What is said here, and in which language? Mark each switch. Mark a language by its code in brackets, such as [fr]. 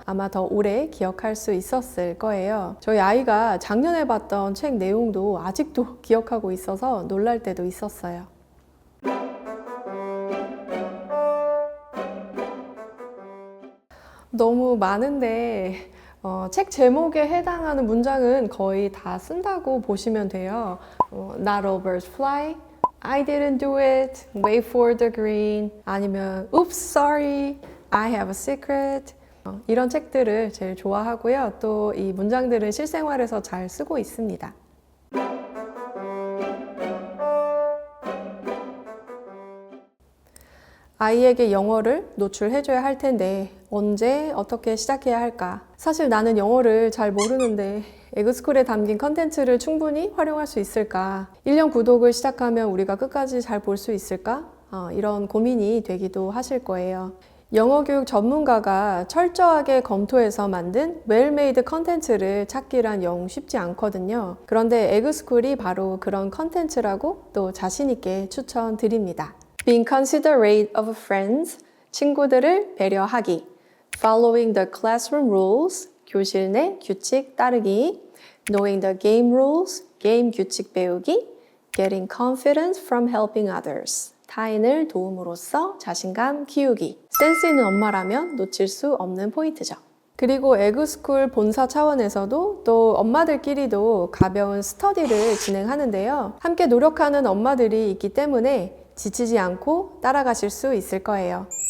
[ko] 아마 더 오래 기억할 수 있었을 거예요. 저희 아이가 작년에 봤던 책 내용도 아직도 기억하고 있어서 놀랄 때도 있었어요. 너무 많은데 책 제목에 해당하는 문장은 거의 다 쓴다고 보시면 돼요. [en] Not all birds fly, I didn't do it, wait for the green, [ko] 아니면 [en] Oops, sorry, I have a secret. [ko] 이런 책들을 제일 좋아하고요. 또 이 문장들은 실생활에서 잘 쓰고 있습니다. 아이에게 영어를 노출해줘야 할 텐데 언제 어떻게 시작해야 할까? 사실 나는 영어를 잘 모르는데 에그스쿨에 담긴 컨텐츠를 충분히 활용할 수 있을까? 1년 구독을 시작하면 우리가 끝까지 잘 볼 수 있을까? 이런 고민이 되기도 하실 거예요. 영어 교육 전문가가 철저하게 검토해서 만든 웰메이드 컨텐츠를 찾기란 영 쉽지 않거든요. 그런데 에그스쿨이 바로 그런 컨텐츠라고 또 자신 있게 추천드립니다. [en] Being considerate of friends, [ko] 친구들을 배려하기. [en] Following the classroom rules, [ko] 교실 내 규칙 따르기. [en] Knowing the game rules, [ko] 게임 규칙 배우기. [en] Getting confidence from helping others. [ko] 타인을 도움으로써 자신감 키우기. 센스 있는 엄마라면 놓칠 수 없는 포인트죠. 그리고 에그스쿨 본사 차원에서도 또 엄마들끼리도 가벼운 스터디를 진행하는데요. 함께 노력하는 엄마들이 있기 때문에 지치지 않고 따라가실 수 있을 거예요.